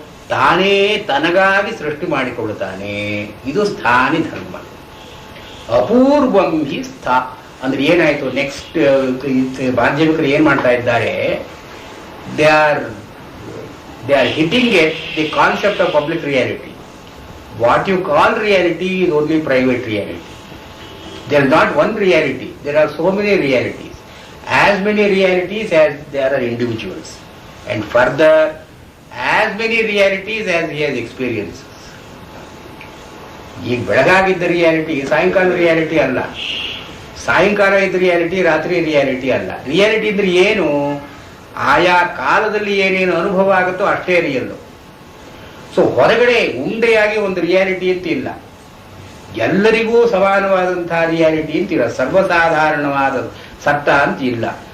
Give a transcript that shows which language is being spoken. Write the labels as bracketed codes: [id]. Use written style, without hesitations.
[kn] ತಾನೇ ತನಗಾಗಿ ಸೃಷ್ಟಿ ಮಾಡಿಕೊಳ್ಳುತ್ತಾನೆ. ಇದು ಸ್ಥಾನಿ ಧರ್ಮ. ಅಪೂರ್ವಂ ಹಿ ಅಂದ್ರೆ ಏನಾಯ್ತು ನೆಕ್ಸ್ಟ್ ಮಾಧ್ಯಮಿಕರು ಏನ್ ಮಾಡ್ತಾ ಇದ್ದಾರೆ, [en] They are hitting at the concept of public reality. What you call reality is only private reality. There is not one reality. There are so many realities. As many realities as there are individuals. And further, as many realities as he has experiences. [kn] ಈಗ ಬೆಳಗಾಗಿದ್ದ reality ಸಾಯಂಕಾಲ reality ಅಲ್ಲ, ಸಾಯಂಕಾಲ ಇದ್ದ reality ರಾತ್ರಿ reality ಅಲ್ಲ. Reality ಅಂದ್ರೆ ಏನು? ಆಯಾ ಕಾಲದಲ್ಲಿ ಏನೇನು ಅನುಭವ ಆಗುತ್ತೋ ಅಷ್ಟೇ ರಿಯಲ್ಲು. ಸೊ ಹೊರಗಡೆ ಉಂಡೆಯಾಗಿ ಒಂದು ರಿಯಾಲಿಟಿ ಅಂತ ಇಲ್ಲ, ಎಲ್ಲರಿಗೂ ಸಮಾನವಾದಂತಹ ರಿಯಾಲಿಟಿ ಅಂತಿಲ್ಲ, ಸರ್ವಸಾಧಾರಣವಾದ ಸತ್ತ ಅಂತ ಇಲ್ಲ.